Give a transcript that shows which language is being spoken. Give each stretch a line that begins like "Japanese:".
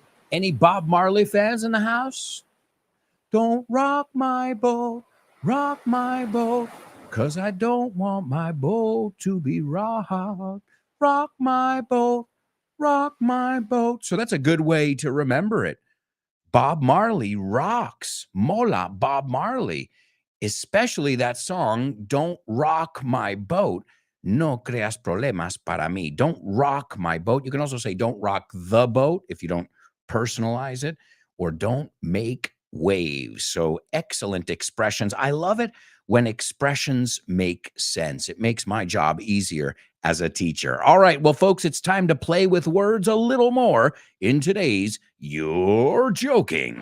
English: Any Bob Marley fans in the house? Don't rock my boat, 'cause I don't want my boat to be rocked. Rock my boat, rock my boat. So that's a good way to remember it. Bob Marley rocks.
Spanish: Mola Bob Marley. Especially that song, Don't Rock My Boat. No creas problemas para mí.
English: Don't rock my boat. You can also say don't rock the boat if you don't personalize it, or don't make waves. So excellent expressions. I love it when expressions make sense. It makes my job easier as a teacher. All right, well, folks, it's time to play with words a little more in today's You're Joking.